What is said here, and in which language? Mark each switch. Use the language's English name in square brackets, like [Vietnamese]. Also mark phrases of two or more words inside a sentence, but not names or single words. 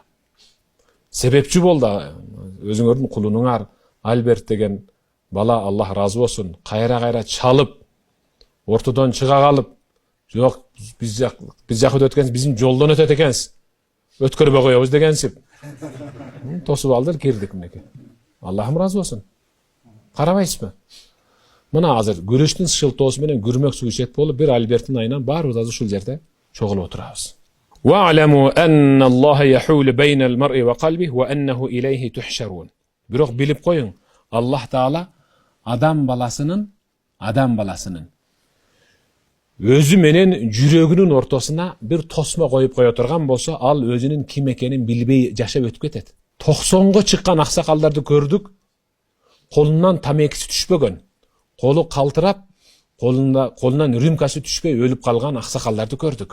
[Kyrgyz] Себепчи болду өзүңөрдүн кулунуңар Альберт деген бала, Аллах разы болсун, кайра чалып, ортодон чыга калып, жок, биз жакы өткөнсүз, биздин жолдон өтөт экенсиз. Өткөрбөй коебуз дегенсип. Тосуп алдыр, кирдик мынеке. Аллахым разы болсун. Карабайсызбы? Мына азыр күрөштүн шылтоосу менен күрмөк сугушет болуп, бир Альберттин айынан баарыбыз азыр ушул жерде чогулуп отурабыз. [Arabic] وَاعْلَمُوا أَنَّ اللَّهَ يَحُولُ بَيْنَ الْمَرْءِ وَقَلْبِهِ وَأَنَّهُ إِلَيْهِ تُحْشَرُونَ. [Kyrgyz] Бирок билип коюң, Аллах Таала адам баласынын өзү менен жүрөгүнүн ортосуна бир тосмо коюп кое турган болсо, ал өзүнүн ким экенин билбей жашап өтүп кетет. 90го чыккан аксакалдарды көрдүк. Колунан тамекиси түшпөгөн, колу калтырап, колунан рюмкасы түшпөй өлүп калган аксакалдарды көрдүк.